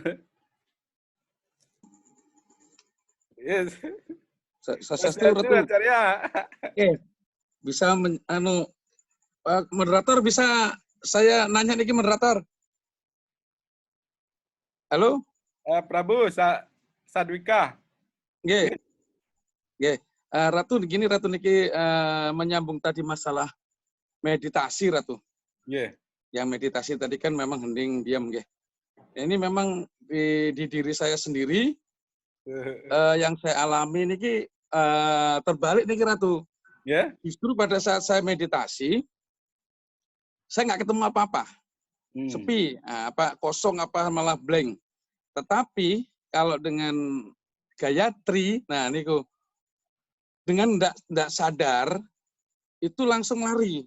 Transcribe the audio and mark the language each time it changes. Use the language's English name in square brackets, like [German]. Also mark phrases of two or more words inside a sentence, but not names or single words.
[English] Yes. [Balinese] Sasastu Ratu. Oke. [Indonesian] Bisa moderator bisa saya nanya niki moderator. Halo? Prabu Sadwika. Nggih. Nggih. Ratu gini Ratu niki menyambung tadi masalah meditasi Ratu. Nggih. Yang meditasi tadi kan memang hening diam nggih. Ini memang di diri saya sendiri yang saya alami niki terbalik niki Ratu. [English] Yeah. [Indonesian] Justru pada saat saya meditasi, saya nggak ketemu apa-apa, sepi, kosong malah blank. Tetapi kalau dengan Gayatri, nah niku dengan ndak sadar itu langsung lari.